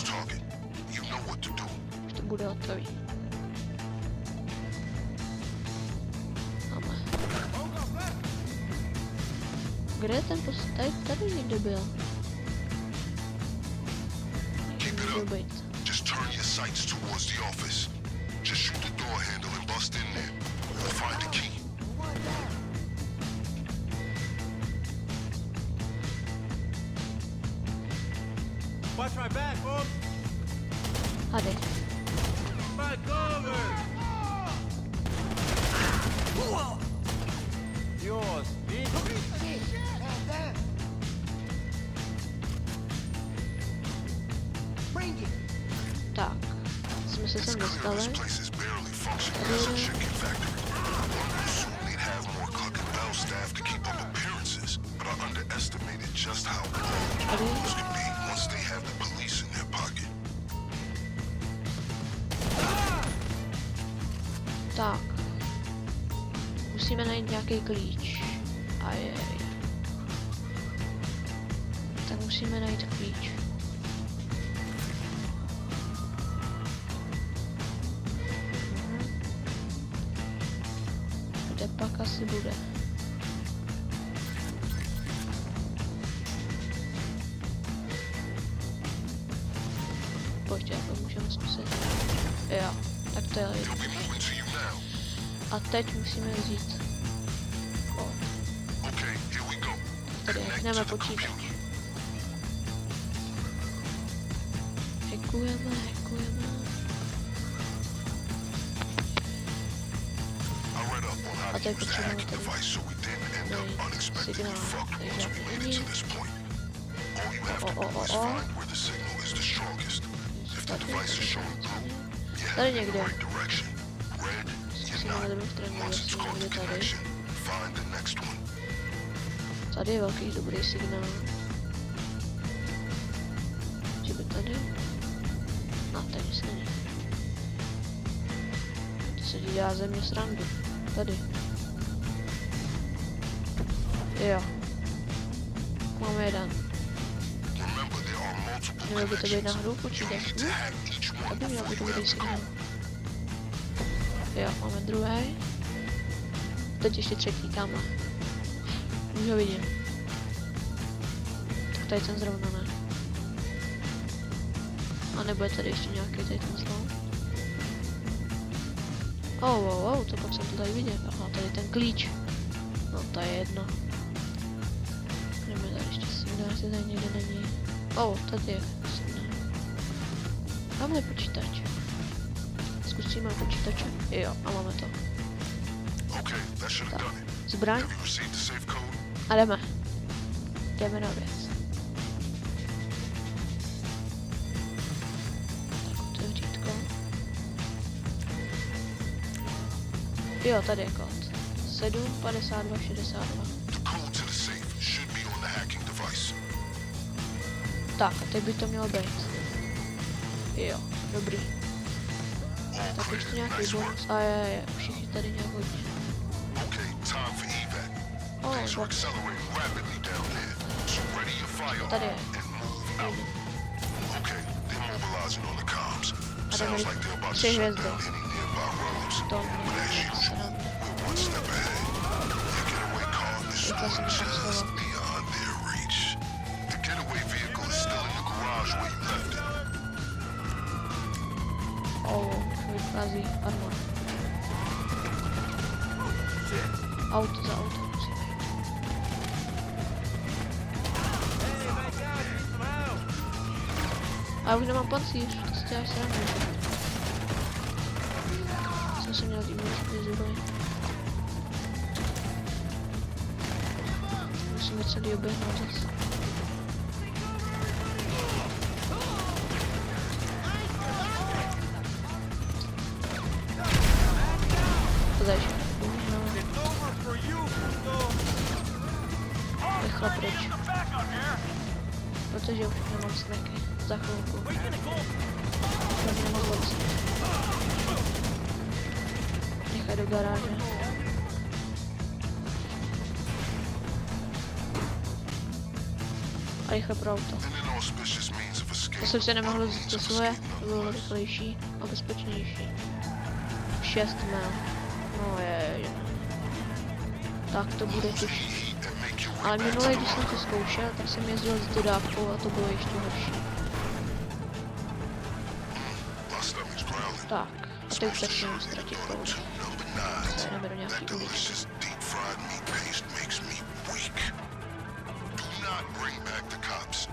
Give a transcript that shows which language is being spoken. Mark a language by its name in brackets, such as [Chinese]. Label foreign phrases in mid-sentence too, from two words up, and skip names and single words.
[Czech] Už to bude hotový. Máme. Kde je ten tady někde byl? Být. [English] Just turn your sights towards the office. Just shoot the door handle and bust in there. We'll find the key. Watch my back, folks. [Czech] Tady. [English] Back over. Yours, bitch. [Czech] Tak. Jsme se sem dostali. [English] This place is barely functioning as a chicken factory. One would assume they'd have more Cluck and Bell staff to keep up appearances, but I underestimated just how [Czech] Tady. [English] close can be once they have the police in their pocket. [Czech] Tak. Musíme najít nějaký klíč. Ajej. Tak musíme najít klíč. Kde pak asi bude? Pojďte, to můžeme zkusit. Jo, tak to je [English] They'll be moving to you now. [Czech] A teď musíme vzít. O, [English] Okay, here we go. [Czech] tady [English] Connect [Czech] hackneme [English] to the [Czech] počítač. [English] computer. [Czech] Hackujeme. [English] I read up on how [Czech] A [English] to [Czech] teď [English] use the [Czech] potřebujeme [English] hacking [Czech] tady [English] device so we didn't end up [Czech] najít [English] unexpectedly [Czech] signál. [English] fucked [Czech] Tady [English] once we [Czech] žádný [English] made it to [Czech] není. [English] this point. All you have to do is find where the signal is the strongest. If the device is showing blue, you're [Czech] Tady [English] heading in the [Czech] někde. [English] right direction. Red, you're [Czech] Zkusíme na [English] not. [Czech] druhou stranu, [English] Once it's [Czech] jestli [English] caught the [Czech] někde tady. [English] connection, find the next one. [Czech] tady je velký dobrý signál. Že by tady? No, tady nic není. To se dělá ze mě srandu. Tady. Jo. Máme jeden. [English] Remember, there are multiple [Czech] Mělo by to být [English] connections. [Czech] náhodou [English] You [Czech] počítač. [English] need to hack each one [Czech] Tady měl [English] before [Czech] být [English] you [Czech] dobrý [English] have the [Czech] signál. [English] code. [Czech] Jo, máme druhý. Teď ještě třetí, tamhle. Už ho vidím. Tak tady ten zrovna ne. A nebo je tady ještě nějaký tady ten slon? To pak jsem to tady viděl. Aha, tady ten klíč. No to je jedno. Jdeme tady ještě signál, jestli tady někde není. Tady je signál. Máme počítač. Zkusíme počítače. Jo, a máme to. [English] Okay, that should have done it. [Czech] Zbraň [English] Have you received the safe code? [Czech] a jdeme. Jdeme na věc. Tak otevřítko. Jo, tady je kód. 75262. [English] The code to the safe should be on the hacking device. [Czech] Tak, a teď by to mělo být. Jo, dobrý. [English] All [Czech] Tak [English] clear. [Czech] ještě nějaký [English] Nice work. [Czech] bonus. A je, všichni tady nějak hodně. [English] Okay, time for evac. Oh, Things are box. accelerating rapidly down there. So ready your firearm [Czech] Tady je. [English] and move out. Okay, they're mobilizing on the comms. Sounds like they're about to [Czech] Tři [English] shut [Czech] hvězdy. [English] down any nearby roads. [Czech] To [English] But as [Czech] mě [English] usual, [Czech] sranda. [English] we're one step ahead. Their getaway car is [Czech] Teďka [English] stored [Czech] si nechám [English] just [Czech] schovat. [English] beyond their reach. The getaway vehicle is still in the garage where you left it. [Czech] Vychází armor. Auto za auto musí být. [English] Hey, back down, need some help. [Czech] A já už nemám pancíř, to si děláš srandu. Jsem se měl tím zuby. Musíme celý oběhnout zase. To tady ještě bohužel. [English] It's over for you, Busto. [Czech] Rychle pryč. Protože už nemám snacky. Za chvilku. Už nemám moc. Nechaj do garáže. A rychle pro auto. [English] An inauspicious means of escape. [Czech] To jsem si nemohl vzít to svoje, to bylo rychlejší a bezpečnější. 6 mil. No je. Tak to bude těžší. [English] Heat and make your way [Czech] Ale [English] back to [Czech] minule, [English] the [Czech] když jsem to zkoušel, tak jsem jezdil s dodávkou a to bylo ještě horší. [English] My stomach's growling. [Czech] Tak, a teď už začínám ztratit pout. [English] Number 9. [Czech] Jdeme do nějaký [English] That [Czech] uličky. [English] delicious deep fried meat paste makes me weak. Do not bring back the cops.